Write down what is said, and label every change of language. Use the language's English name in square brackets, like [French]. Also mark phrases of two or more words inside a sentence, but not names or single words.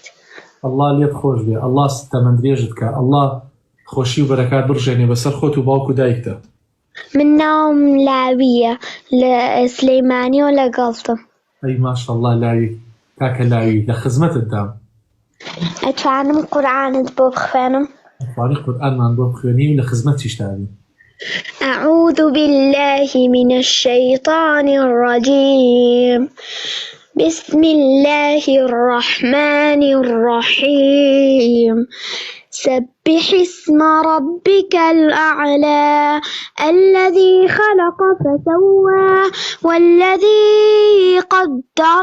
[Central Kurdish] ئەڵڵا لێت خۆش بێ، ئەڵڵا تەمەندرێژت کە، ئەڵڵا خۆشی و بەرەکات بڕژێنێ بەسەر خۆت و باوک و دایکتە. من ناوم لاویە لە سلەیمانیەوە لەگەڵتم. ئەی ماشەڵڵا لاوی، کاکە لاوی لە خزمەتت دام. ئەتوانم قورئانت بۆ بخوێنم؟ ئەتوانی قورئانمان بۆ بخوێنی و لە خزمەتیش دابی. [Arabic] أعوذ بالله من الشيطان الرجيم. بسم الله الرحمن الرحيم. سبح اسم ربك الأعلى الذي خلق فسوى والذي قدر